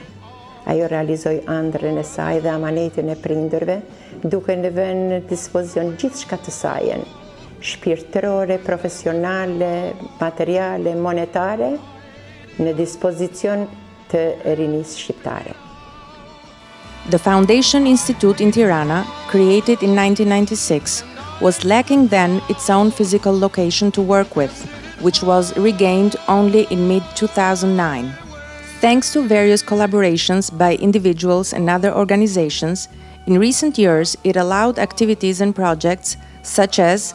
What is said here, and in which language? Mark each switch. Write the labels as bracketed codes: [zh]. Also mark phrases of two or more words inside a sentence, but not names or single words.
[sq] Ajo realizoi ëndrrën e saj dhe amanetin e prindërve, duke në vënë në dispozicion gjithçka të saj, shpirtërore, profesionale, materiale, monetare, në dispozicion të rinisë shqiptare. [en] The Foundation Institute in Tirana, created in 1996, was lacking then its own physical location to work with, which was regained only in mid-2009. Thanks to various collaborations by individuals and other organizations, in recent years it allowed activities and projects such as